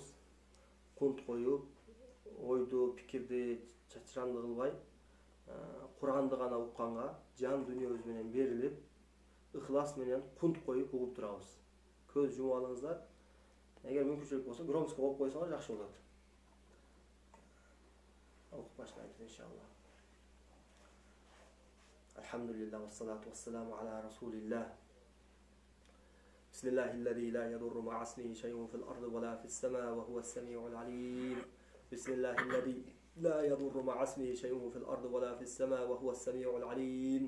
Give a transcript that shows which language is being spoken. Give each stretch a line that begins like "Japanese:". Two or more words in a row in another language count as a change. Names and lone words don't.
Kyrgyz: Кунт коюп, ойду, пикирди чачыранды кылбай, Куранды гана укканга, жан дүйнөбүз менен берилип, ыхлас менен кунт коюп угуп турабыз. Көз жумуп алыңыздар. Эгер мүмкүнчүлүк болсо, громкость коюп койсоңуз жакшы болот. Окуп баштайбыз иншалла.
Arabic: الحمد لله والصلاة والسلام على رسول الله. بسم الله الذي لا يضر مع اسمه شيء في الأرض ولا في السماء وهو السميع العليم. بسم الله الذي لا يضر مع اسمه شيء في الأرض ولا في السماء وهو السميع العليم.